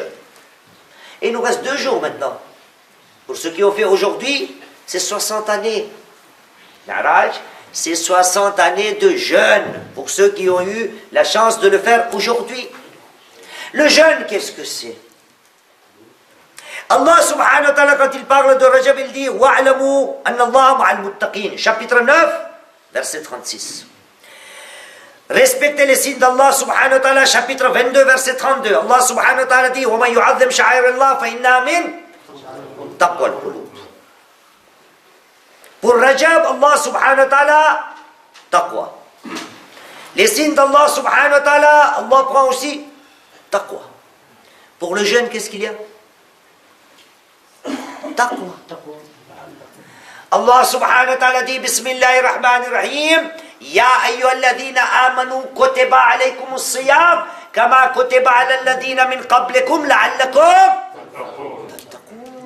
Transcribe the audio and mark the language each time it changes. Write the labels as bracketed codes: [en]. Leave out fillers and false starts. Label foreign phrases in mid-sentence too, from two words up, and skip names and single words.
[fr] Et il nous reste 2 jours maintenant. Pour ceux qui ont fait aujourd'hui, c'est 60 années. Mi'raj, c'est 60 années de jeûne pour ceux qui ont eu la chance de le faire aujourd'hui. Le jeûne, qu'est-ce que c'est? [ar] الله سبحانه وتعالى, [fr] quand il parle de Rajab, il dit [ar] واعلموا أن الله مع المتقين. [fr] Chapitre 9, verset 36. Respectez les signes d' [ar] الله سبحانه وتعالى, [fr] chapitre 22, verset 32. [ar] الله سبحانه وتعالى dit ومن يعظم شعائر الله فإن من تقوى القلوب. [fr] Pour Rajab, [ar] الله سبحانه وتعالى, [fr] taqwa. Les signes d' [ar] الله سبحانه وتعالى, [fr] Allah prend aussi taqwa. Pour le jeûne, qu'est-ce qu'il y a? [ar] تقوى. الله سبحانه وتعالى dit بسم الله الرحمن الرحيم يا أيها الذين آمنوا كتب عليكم الصيام كما كتب على الذين من قبلكم لعلكم تتقون.